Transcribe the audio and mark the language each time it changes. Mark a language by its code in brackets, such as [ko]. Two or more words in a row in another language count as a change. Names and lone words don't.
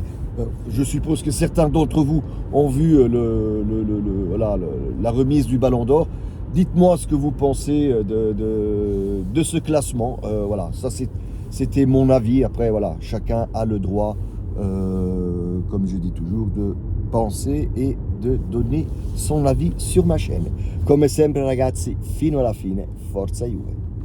[fr] Je suppose que certains d'entre vous ont vu la remise du Ballon d'Or. Dites-moi ce que vous pensez de ce classement. Voilà, ça c'était mon avis. Après, voilà, chacun a le droit, comme je dis toujours, de penser et de donner son avis sur ma chaîne. [it] Come sempre ragazzi, fino alla fine, forza Juve.